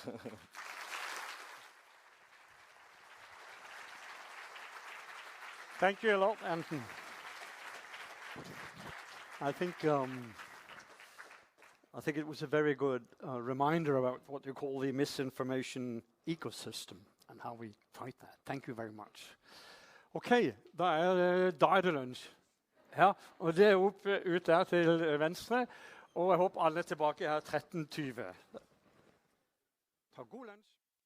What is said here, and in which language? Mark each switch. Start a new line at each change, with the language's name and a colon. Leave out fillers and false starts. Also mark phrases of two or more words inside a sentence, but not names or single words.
English: Thank you a lot, Anton. I think it was a very good reminder about what you call the misinformation ecosystem and how we fight that. Thank you very much.
Norwegian: Ok, da det lunsj. Ja, og det opp ut der til venstre, og jeg håper alle er tilbake her 13:20. Ta god lunsj.